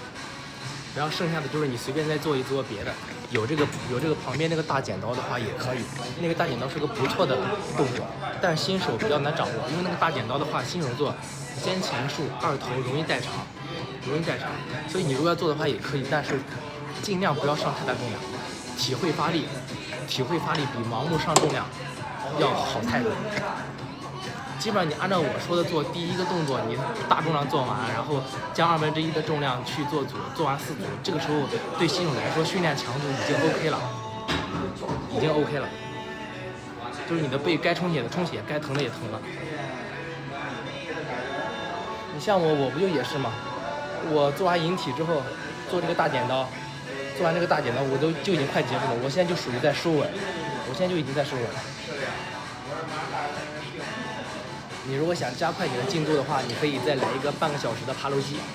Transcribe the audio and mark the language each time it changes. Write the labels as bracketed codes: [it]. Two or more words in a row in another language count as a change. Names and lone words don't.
[zh] 然後剩下的就是你隨便再做一做別的，有這個旁邊那個大剪刀的話也可以，那個大剪刀是個不錯的動作，但是新手比較難掌握，因為那個大剪刀的話，新手做肩前束2頭容易帶長，所以你如果要做的話也可以，但是盡量不要上太大重量，體會發力比盲目上重量要好太多。基本上你按照我說的做，第一個動作你大重量做完，然後將1/2的重量去做組，做完4組，這個時候對新手來說訓練強度已經 OK 了，就是你的背該充血的充血，該疼的也疼了。你像我不就也是嗎？我做完引體之後，做這個大剪刀，我就已經快結束了，我現在就屬於在收穩，我現在就已經在收穩了。你如果想加快你的進度的話，你可以再來一個半個小時的爬樓機。